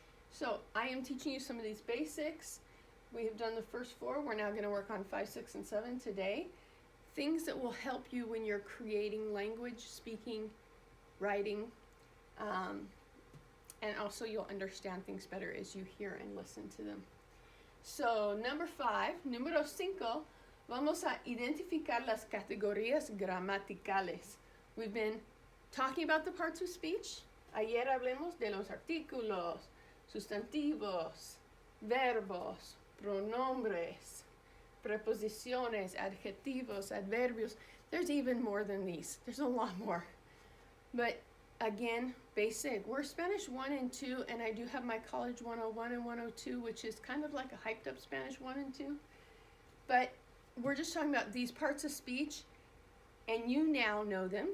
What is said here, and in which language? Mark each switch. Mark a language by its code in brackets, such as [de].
[en] So I am teaching you some of these basics. We have done the first 4. We're now going to work on 5, 6, and 7 today. Things that will help you when you're creating language, speaking, writing, and also you'll understand things better as you hear and listen to them. [es] So, número 5, vamos a identificar las categorías gramaticales. [en] We've been talking about the parts of speech. [es] Ayer hablamos de los artículos, sustantivos, verbos, pronombres, preposiciones, adjetivos, adverbios. [en] There's even more than these. There's a lot more. But again, basic. We're Spanish 1 and 2, and I do have my College 101 and 102, which is kind of like a hyped up Spanish 1 and 2. But we're just talking about these parts of speech, and you now know them.